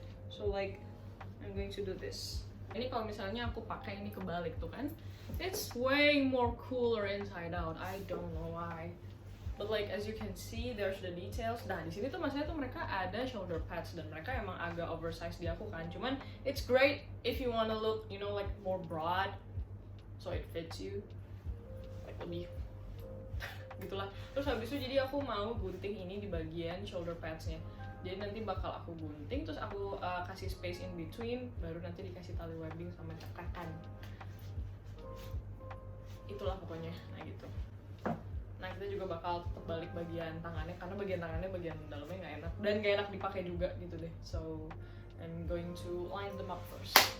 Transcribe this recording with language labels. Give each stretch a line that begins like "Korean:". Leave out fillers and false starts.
English: So like, I'm going to do this.
Indonesian: Ini kalau misalnya aku pakai ini kebalik tuh kan,
English: it's way more cooler inside out. I don't know why. But like as you can see, there's the details.
Indonesian: Nah di sini tuh maksudnya tuh mereka ada shoulder pads dan mereka emang agak oversized di aku kan.
English: Cuman it's great if you wanna look, you know, like more broad, so it fits you, like
Indonesian: lebih gitulah. Terus habis itu jadi aku mau gunting ini di bagian shoulder padsnya. Jadi nanti bakal aku gunting, terus aku kasih
English: space in between,
Indonesian: baru nanti dikasih tali webbing sama cekakan. Itulah pokoknya, nah gitu. Nah kita juga bakal tetap balik bagian tangannya, karena bagian tangannya bagian dalamnya nggak enak dan nggak enak dipakai juga gitu deh.
English: So I'm going to line them up first.